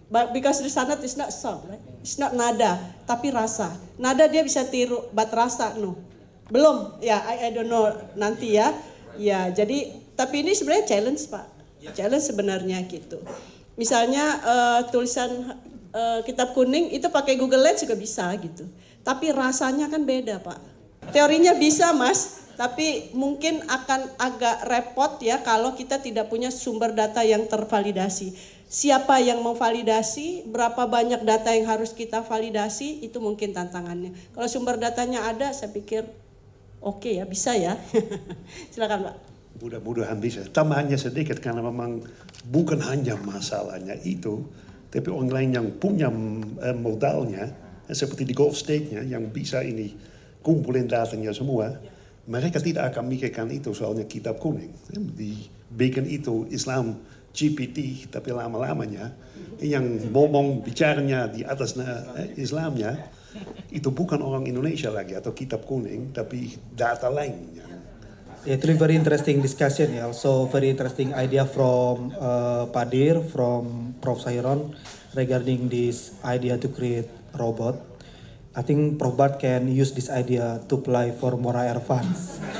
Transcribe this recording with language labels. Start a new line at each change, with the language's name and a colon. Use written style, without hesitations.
English: Because the sanad is not sound, right? It's not nada,
Indonesian: tapi rasa. Nada dia bisa tiru,
English: but rasa no.
Indonesian: Belum, ya
English: I don't know
Indonesian: nanti ya. Ya, jadi tapi ini sebenarnya challenge Pak. Challenge sebenarnya gitu. Misalnya tulisan kitab kuning itu pakai Google Lens juga bisa gitu. Tapi rasanya kan beda Pak. Teorinya bisa Mas, Tapi mungkin akan agak repot ya kalau kita tidak punya sumber data yang tervalidasi. Siapa yang memvalidasi, berapa banyak data yang harus kita validasi, itu mungkin tantangannya. Kalau sumber datanya ada, saya pikir oke ya, bisa ya. Silakan Pak. Mudah-mudahan bisa. Tambahannya sedikit karena memang bukan hanya masalahnya itu, tapi orang lain yang punya modalnya, seperti di Gulf State-nya yang bisa ini kumpulin datanya semua, mereka tidak akan mikirkan itu soalnya kitab kuning. Dibikin itu Islam GPT, tapi lama-lamanya yang ngomong bicaranya di atas Islamnya, itu bukan orang Indonesia lagi atau kitab kuning, tapi data lainnya.
English: Yeah, it's really very interesting discussion. Yeah, also very interesting idea from Padir, from Prof. Sairon regarding this idea to create robot. I think Prof. Bart can use this idea to apply for Mora Air Funds.